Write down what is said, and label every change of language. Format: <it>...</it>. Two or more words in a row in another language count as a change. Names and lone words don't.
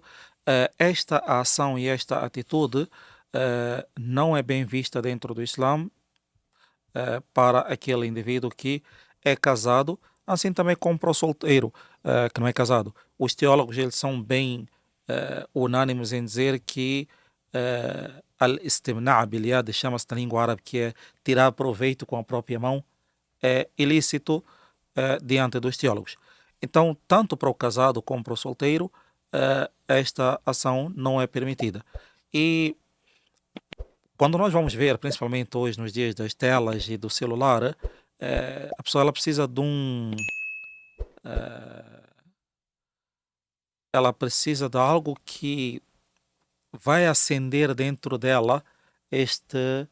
<pt>Esta ação e esta atitude não é bem vista dentro do Islã para aquele indivíduo que é casado, assim também como para o solteiro que não é casado. Os teólogos eles são bem unânimes em dizer que</pt> <ar>الاستمناء باليد,</ar> <pt>chama-se na língua árabe, que é tirar proveito com a própria mão, é ilícito diante dos teólogos. Então, tanto para o casado como para o solteiro, esta ação não é permitida. E quando nós vamos ver, principalmente hoje nos dias das telas e do celular, a pessoa ela precisa de eh, ela precisa de algo que vai acender dentro dela este</pt>